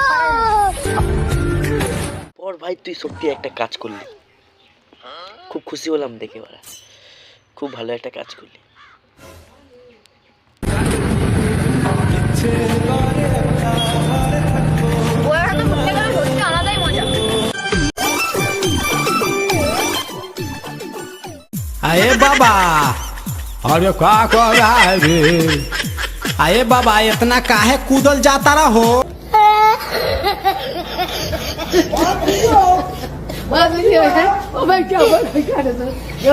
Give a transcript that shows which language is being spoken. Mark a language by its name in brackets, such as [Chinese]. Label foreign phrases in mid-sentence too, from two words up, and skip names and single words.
[Bangla] পর ভাই তুই সত্যি একটা কাজ করলি, খুব খুশি হলাম দেখে বাড়া, খুব ভালো একটা কাজ করলি। আলাদাই মজা। [Bhojpuri] अरे बाबा, अरे का कर रहा है रे? अरे बाबा इतना काहे कूदल जाता रहो? [English] What video है? Oh my god,